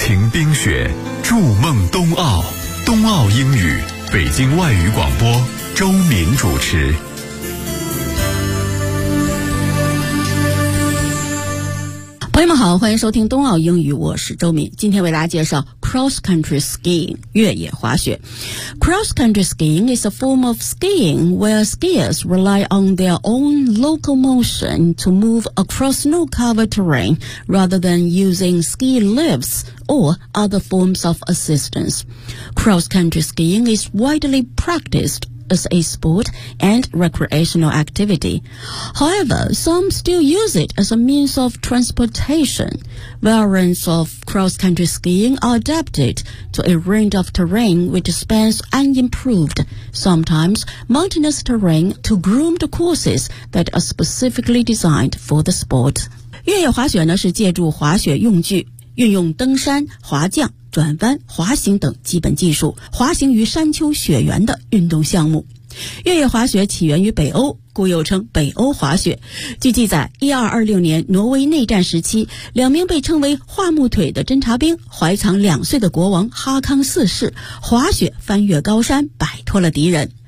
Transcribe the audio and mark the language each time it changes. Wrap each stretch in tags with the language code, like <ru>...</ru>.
<zh>冰雪，筑梦冬奥，冬奥英语，北京外语广播，周敏主持。朋友们好，欢迎收听冬奥英语，我是周敏，今天为大家介绍 cross country skiing 越野滑雪。</zh> <en>Cross country skiing is a form of skiing where skiers rely on their own locomotion to move across snow-covered terrain rather than using ski lifts or other forms of assistance. Cross country skiing is widely practiced as a sport and recreational activity. However, some still use it as a means of transportation. Variants of cross-country skiing are adapted to a range of terrain which spans unimproved, sometimes mountainous terrain, to groomed courses that are specifically designed for the sport.</en> <zh>越野滑雪呢是借助滑雪用具，运用登山、滑降、转弯、滑行等基本技术，滑行于山丘雪原的运动项目。越野滑雪起源于北欧，故又称北欧滑雪。据记载，1226年挪威内战时期，两名被称为桦木腿的侦察兵怀藏两岁的国王哈康四世滑雪翻越高山，摆脱了敌人。</zh>